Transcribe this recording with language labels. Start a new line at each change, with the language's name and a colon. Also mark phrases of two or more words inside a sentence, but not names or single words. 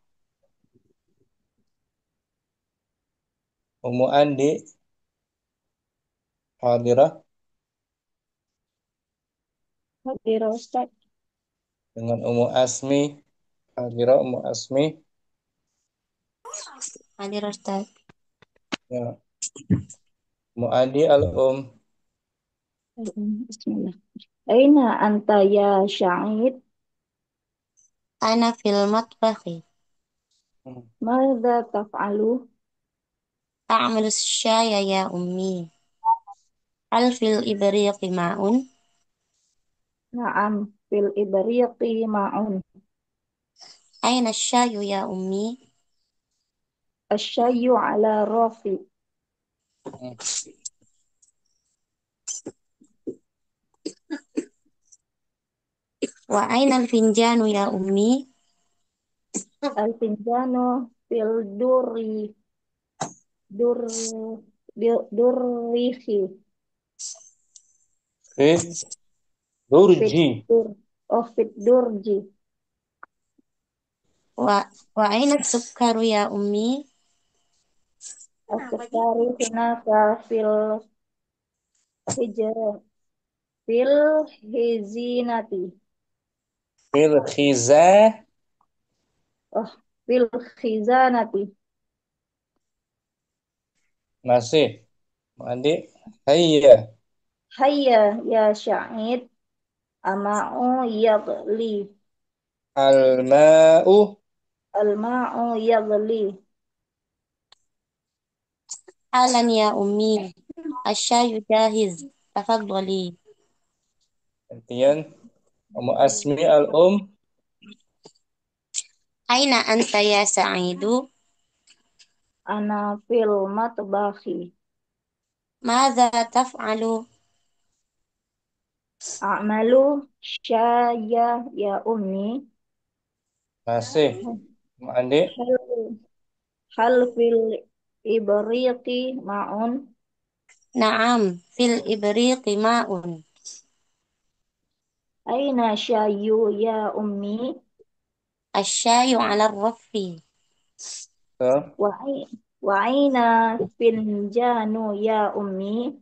Indonesian: Ummu Andi. Hadirah. Hadir Ustaz. Dengan Ummu Asmi. Hadirah Ummu Asmi. Hadir Ustaz. Ya. Ummu Adi al-Um.
Arabic: بسم الله. أين أنت يا شهيد? أنا في المطبخ. ماذا تفعل? أعمل شايا يا أمي. هل في الإبريق ماء. نعم، في الإبريق ماء. أين الشاي يا أمي؟ الشاي على الرف. Hmm. وأين الفنجان يا أمي؟ الفنجان في الدر، دره. Fit Fit durji. در، في درجي. و... وأين السكر يا أمي؟ السكر هناك حجر, في الهزينة. في الخزة. أوه، في الخزانة.
Indonesian: Masih. Adik.
Arabic: Hayya. هيا يا شهيد، الماء يغلي. Al-ma'u. الماء يغلي. حالا يا أمي، الشاي جاهز، تفضلي.
Indonesian: Gantian. Umu Asmi al-um.
Arabic: أين أنت يا سعيد؟ أنا في المطبخ. ماذا تفعل؟ أعمل شايا يا أمي.
Indonesian: Masih. Umu Adik.
Arabic: هل، هل في الإبريق ماء. نعم، في الإبريق ماء. أين الشاي يا أمي. الشاي على الرف.
Indonesian: Tuh.
Arabic: وأين الفنجان يا أمي.